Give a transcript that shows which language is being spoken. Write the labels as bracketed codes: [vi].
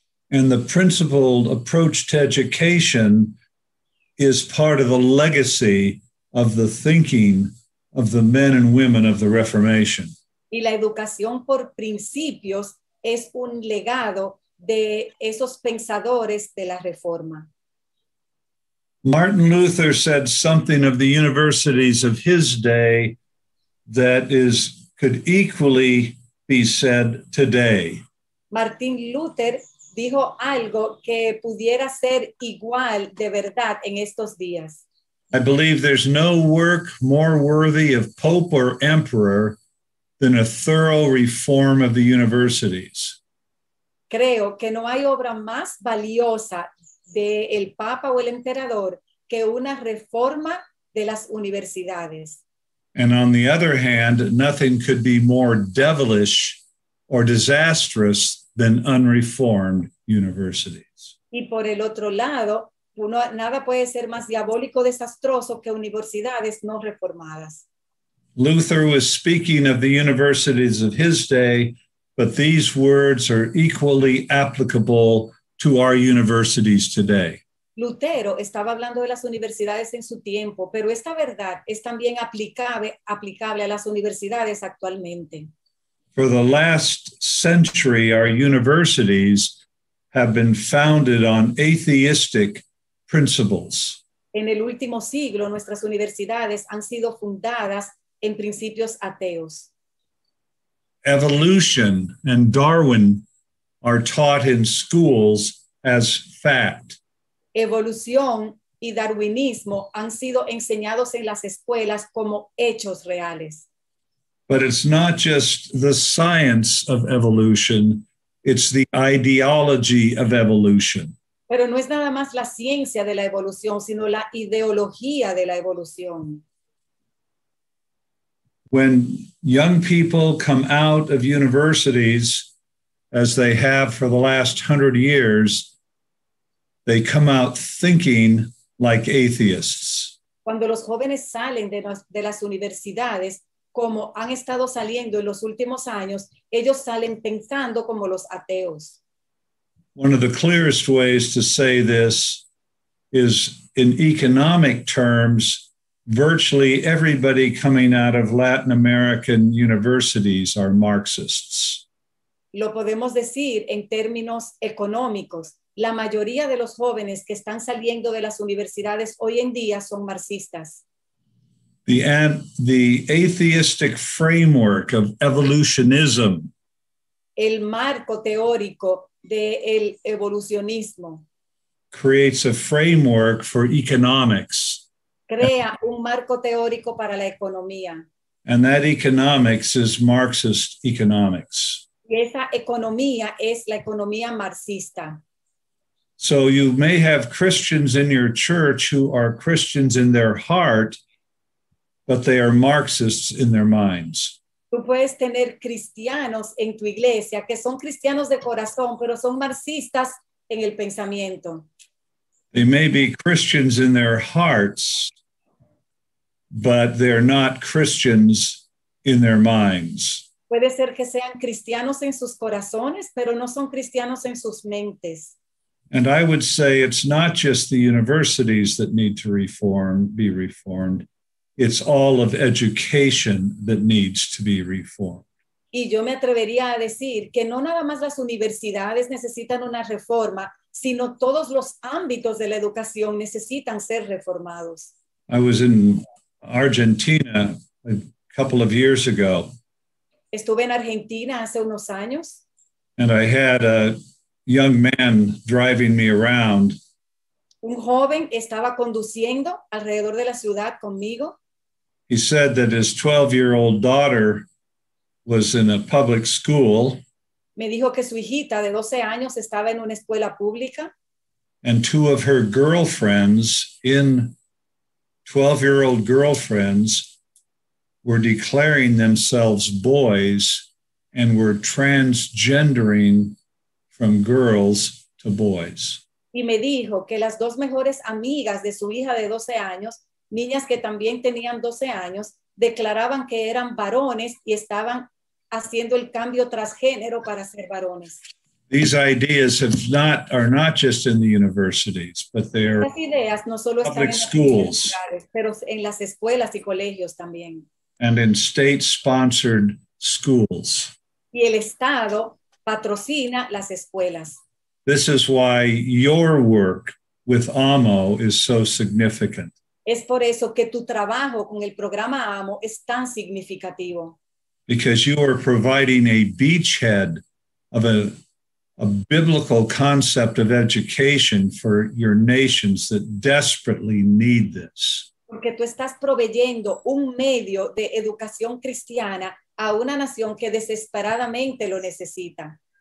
[en] And the principled approach to education is part of the legacy of the thinking of the men and women of the Reformation. [es] Y la educación por principios es un legado de esos pensadores de la Reforma. [en] Martin Luther said something of the universities of his day that could equally be said today. [es] Martín Luther dijo algo que pudiera ser igual de verdad en estos días. [en] I believe there's no work more worthy of pope or emperor than a thorough reform of the universities. [es] Creo que no hay obra más valiosa del Papa o el Emperador que una reforma de las universidades. [en] And on the other hand, nothing could be more devilish or disastrous than unreformed universities. [es] Y por el otro lado, nada puede ser más diabólico, desastroso que universidades no reformadas. [en] Luther was speaking of the universities of his day, but these words are equally applicable to our universities today. [es] Lutero estaba hablando de las universidades en su tiempo, pero esta verdad es también aplicable a las universidades actualmente. [en] For the last century, our universities have been founded on atheistic principles. [es] En el último siglo, nuestras universidades han sido fundadas en principios ateos. [en] Evolution and Darwin are taught in schools as fact. [es] Evolución y darwinismo han sido enseñados en las escuelas como hechos reales. [en] But it's not just the science of evolution, it's the ideology of evolution. [es] Pero no es nada más la ciencia de la evolución, sino la ideología de la evolución. [en] When young people come out of universities, as they have for the last 100 years, they come out thinking like atheists. [es] Cuando los jóvenes salen de las universidades, como han estado saliendo en los últimos años, ellos salen pensando como los ateos. [en] One of the clearest ways to say this is in economic terms, virtually everybody coming out of Latin American universities are Marxists. [es] Lo podemos decir en términos económicos. La mayoría de los jóvenes que están saliendo de las universidades hoy en día son marxistas. [en] The atheistic framework of evolutionism [es] El marco teórico del evolucionismo [en] creates a framework for economics. [es] crea un marco teórico para la economía. [en] And that economics is Marxist economics. [es] Y esa economía es la economía marxista. [en] So you may have Christians in your church who are Christians in their heart, but they are Marxists in their minds. [es] Tú puedes tener cristianos en tu iglesia que son cristianos de corazón, pero son marxistas en el pensamiento. [en] They may be Christians in their hearts, but they're not Christians in their minds. [es] Puede ser que sean cristianos en sus corazones, pero no son cristianos en sus mentes. [en] And I would say it's not just the universities that need to be reformed. It's all of education that needs to be reformed. [es] Y yo me atrevería a decir que no nada más las universidades necesitan una reforma, sino todos los ámbitos de la educación necesitan ser reformados. [en] I was in Argentina a couple of years ago, [es] Estuve en Argentina hace unos años [en] And I had a young man driving me around. [es] Un joven estaba conduciendo alrededor de la ciudad conmigo. [en] He said that his 12-year-old daughter was in a public school. [es] Me dijo que su hijita de 12 años estaba en una escuela pública [en] And two of her girlfriends, 12-year-old girlfriends, were declaring themselves boys and were transgendering from girls to boys. [es] y me dijo que las dos mejores amigas de su hija de 12 años, niñas que también tenían 12 años, declaraban que eran varones y estaban haciendo el cambio transgénero para ser varones. [en] These ideas are not just in the universities, but they're [es] Las ideas no solo están [en] public [es] en las [en] schools [es] universidades, pero en las escuelas y colegios también. [en] and in state-sponsored schools. [es] Y el Estado patrocina las escuelas. [en] This is why your work with AMO is so significant. [es] Es por eso que tu trabajo con el programa AMO es tan significativo. [en] Because you are providing a beachhead of a biblical concept of education for your nations that desperately need this. [es] Porque tú estás proveyendo un medio de educación cristiana a una nación que desesperadamente lo necesita.